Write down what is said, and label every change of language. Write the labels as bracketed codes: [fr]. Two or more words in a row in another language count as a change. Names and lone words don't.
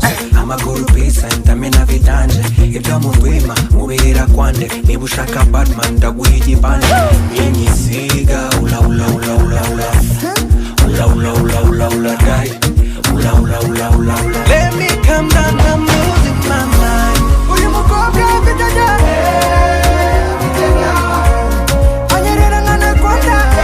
[rw] Amaguru pesa ntamena vitanje, ibyo mundwima mubirira kwande. Niba ushaka Batman ndaguha igipande. Inyisiga ula ula ula ula ula ula ula ula ula ula die ula ula ula ula ula. [en] Let me come down, I'm losing my mind. [rw] Uyu mukobwa afite anyerera nk'anakonda.